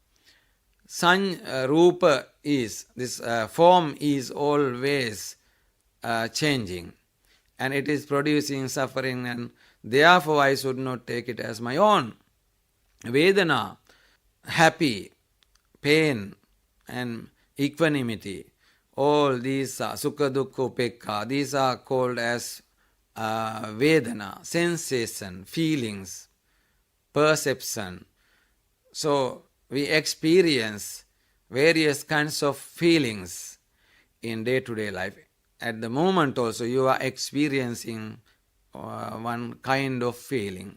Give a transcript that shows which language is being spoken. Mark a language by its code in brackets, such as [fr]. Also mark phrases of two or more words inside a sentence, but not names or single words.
[en] Rupa is, this form is always changing, and it is producing suffering, and therefore I should not take it as my own. Vedana, happy, pain, and equanimity, all these are [pi] sukha, dukkha, upekha, [en] these are called as Vedana, sensation, feelings, perception. So we experience various kinds of feelings in day-to-day life. At the moment also you are experiencing one kind of feeling.